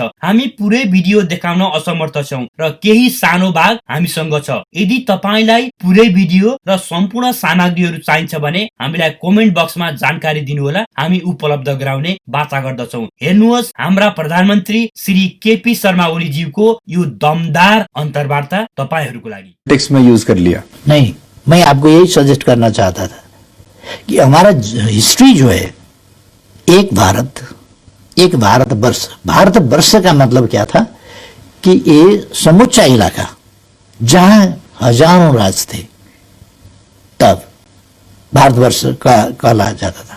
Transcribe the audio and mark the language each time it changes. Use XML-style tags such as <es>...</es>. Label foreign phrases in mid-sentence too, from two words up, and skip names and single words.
<ne>हामी पुरै भिडियो देखाउन असमर्थ छौं र केही सानो भाग हामीसँग छ। यदि तपाईलाई पुरै भिडियो र सम्पूर्ण सामग्रीहरू चाहिन्छ भने हामीलाई कमेन्ट बक्समा जानकारी दिनुहोला, हामी उपलब्ध गराउने वाचा गर्दछौं। हेर्नुहोस् हाम्रा प्रधानमन्त्री श्री केपी शर्मा ओलीज्यूको यो दमदार अन्तर्वार्ता तपाईहरूको लागि।</ne> <hi>टेक्स्ट में यूज कर लिया नहीं, मैं आपको यही सजेस्ट करना चाहता था कि हमारा हिस्ट्री जो है एक भारत एक भारतवर्ष। भारतवर्ष का मतलब क्या था कि ये समूचा इलाका जहां हजारों राज थे, तब भारतवर्ष का कहा जाता था।</hi>